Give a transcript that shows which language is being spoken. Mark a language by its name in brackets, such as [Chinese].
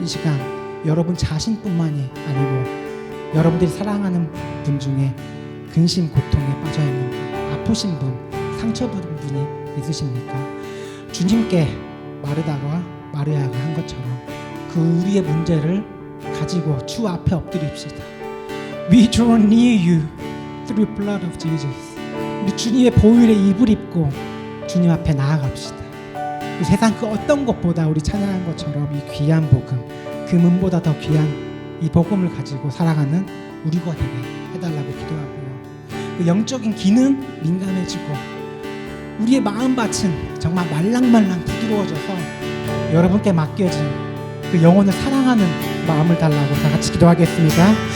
[Korean] 이 시간 여러분 자신뿐만이 아니고 여러분들이 사랑하는 분 중에 근심 고통에 빠져 있는 분, 아프신 분, 상처받은 분이 있으십니까? 주님께 마르다가 한 것처럼 그 우리의 문제를 가지고 주 앞에 엎드립시다. [English] We draw near you through the blood of Jesus. [Korean] 우리 주님의 보혈의 입을 입고 주님 앞에 나아갑시다. 이 세상 그 어떤 것보다 우리 찬양한 것처럼 이 귀한 복음, 금은보다 더 귀한 이 복음을 가지고 살아가는 우리가 되게 해달라고 기도하고요. 그 영적인 기능 민감해지고 우리의 마음밭은 정말 말랑말랑 부드러워져서 여러분께 맡겨진 그 영혼을 사랑하는 마음을 달라고 다 같이 기도하겠습니다.